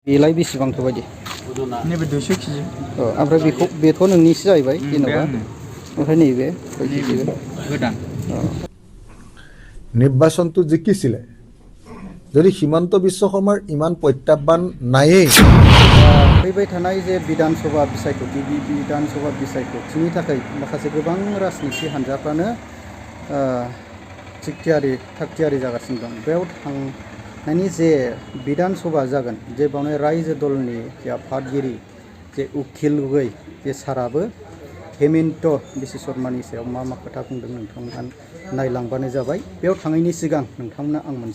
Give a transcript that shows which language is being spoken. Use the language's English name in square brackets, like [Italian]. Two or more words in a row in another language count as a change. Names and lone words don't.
[Bodo] बेलाय बेसेबांथ' बायदि नैबे 200 केजि ओमफ्राय बेथ' नोंनिसो जाहैबाय जेनेबा ओमफ्राय नैबे गोदान [Assamese] নিৰ্বাচনটো জিকিছিলে যদি হিমন্ত বিশ্ব শৰ্মাৰ ইমান প্ৰত্যাহ্বান নায়েই [Bodo] फैबाय थानाय जे बिधान सभा बिसायख'थि बिधान सभा बिसायख'थिनि थाखाय माखासे गोबां राजनिथि हानजाफ्रानो थागथियारि जागासिनो दं बेयाव थांनायनि जे बिधान सभा जागोन जे बावनो रायजो दलनि जे आफादगिरि जे उखिल गगৈ जे साराबो हेमन्त बिश्व शर्मानि सायाव मा खोथा बुंदों नोंथांमोना नायलांबानो जाबाय बेयाव थांनायनि सिगां नोंथांमोना आं